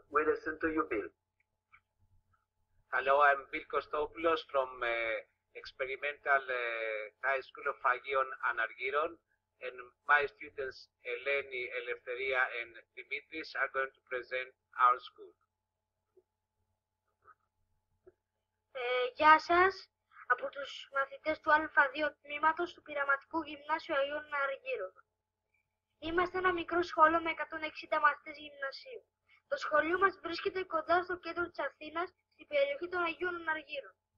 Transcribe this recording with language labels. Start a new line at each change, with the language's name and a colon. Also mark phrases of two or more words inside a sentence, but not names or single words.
English: We listen to you, Bill. Hello, I'm Bill Kostopoulos from Experimental High School of Agion and Argyron, and my students Eleni, Eleftheria, and Dimitris are going to present our school.
Greek: Γεια σας, από τους μαθητές του Α2 τμήματος του Πειραματικού Γυμνάσιου Αγίων Αργύρων. Είμαστε ένα μικρό σχολείο με 160 μαθητές γυμνασίου. Το σχολείο μας βρίσκεται κοντά στο κέντρο της Αθήνας, στην περιοχή των Αγίων Αργύρων.